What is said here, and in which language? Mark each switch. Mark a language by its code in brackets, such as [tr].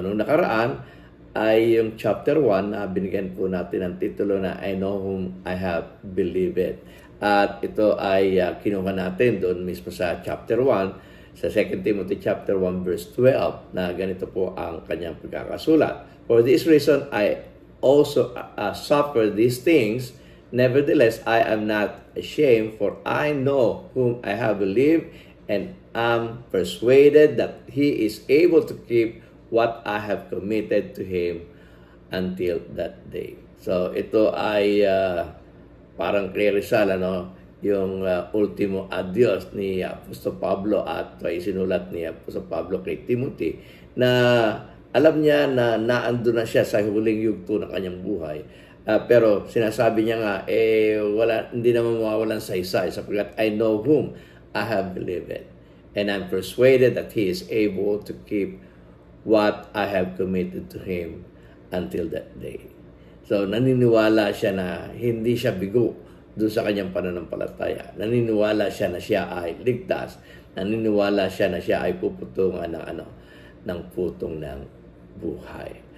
[tl] Nung nakaraan ay yung chapter 1 na binigyan po natin ng titulo na I Know Whom I Have Believed. At ito ay kinuha natin doon mismo sa chapter 1, sa 2 Timothy chapter 1 verse 12 na ganito po ang kanyang pagkakasulat. [en] For this reason, I also suffer these things. Nevertheless, I am not ashamed, for I know whom I have believed and am persuaded that He is able to keep what I have committed to Him until that day. [tl] So ito ay parang Rizal, ano, yung ultimo adios ni Apostol Pablo at ay sinulat ni Apostol Pablo kay Timothy na alam niya na naando na siya sa huling yugto ng kanyang buhay. Pero sinasabi niya nga, hindi naman mawawalan sa isa sapagkat [en] I know whom I have believed and I'm persuaded that He is able to keep what I have committed to Him until that day. [tl] So, naniniwala siya na hindi siya bigo doon sa kanyang pananampalataya. Naniniwala siya na siya ay ligtas. Naniniwala siya na siya ay puputungan ng putong ng buhay.